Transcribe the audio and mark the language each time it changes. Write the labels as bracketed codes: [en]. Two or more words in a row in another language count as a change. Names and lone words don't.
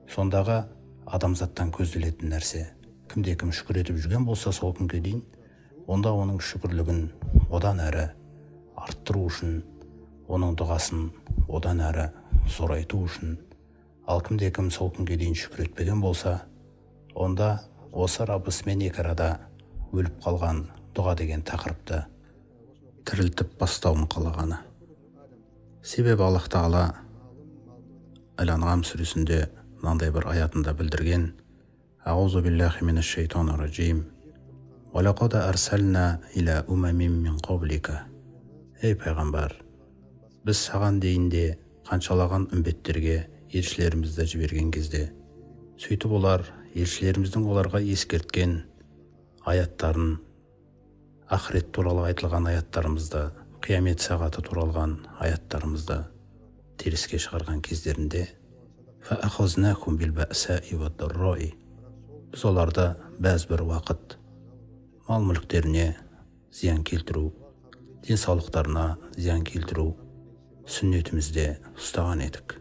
[kk] Сондағы адамзаттан көзделетін нәрсе кімде-кім шүкір етіп жүрген болса сол күнге дейін, онда оның шүкірлігін одан әрі арттыру үшін, оның дұғасын одан әрі зорайту үшін, ал кімде-кім сол күнге дейін шүкір етпеген болса, онда осы Раббысымен екі арада өліп қалған дұға деген тақырыпты тірілтіп бастауын қалағаны. Себебі Аллах Тағала Әл-Анғам сүресінде мынандай бір аятында білдірген: [ar] أعوذ بالله من الشيطان الرجيم. ولقد أرسلنا إلى أمم من قبلك. [kk] Ей пайғамбар, біз саған дейінде қаншалаған үмбеттерге елшілерімізді жіберген кезде, сөйтіп олар елшілеріміздің оларға ескерткен аяттарын, ақырет туралы айтылған аяттарымызды, қиямет сағаты туралған аяттарымызды теріске шығарған кездерінде, [ar] فأخذناهم بالبأساء والضراء, [kk] біз оларды бәз бір уақыт мал-мүліктеріне зиян келтіру, денсаулықтарына зиян келтіру сүннетімізде ұстаған едік.